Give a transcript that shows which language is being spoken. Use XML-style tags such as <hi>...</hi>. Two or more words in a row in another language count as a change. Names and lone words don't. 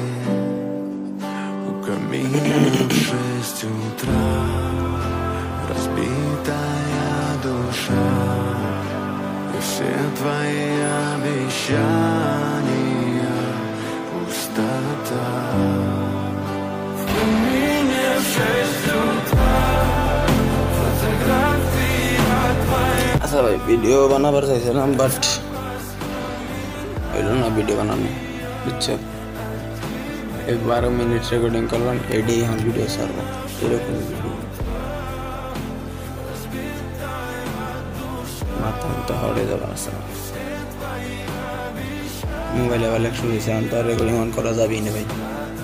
<ru>У камина в 6 утра разбитая душа, и все твои обещания пустота. В камине в 6 утра фотография твоя.</ru> <bn>আচ্ছা ভাই ভিডিও বানাবার চাইছিলাম, বাট হইল না ভিডিও বানানো, বুঝছো? 12 মিনিট রেকর্ডিং করলাম, এডি এখন ভিডিও ছাড়বো, এরকম ভিডিও। মাথা তো হরে যাওয়া আছে, মোবাইলে অনেক শুনেছি, আমি তো রেকর্ডিং অন করা যাবেই না ভাই।</bn>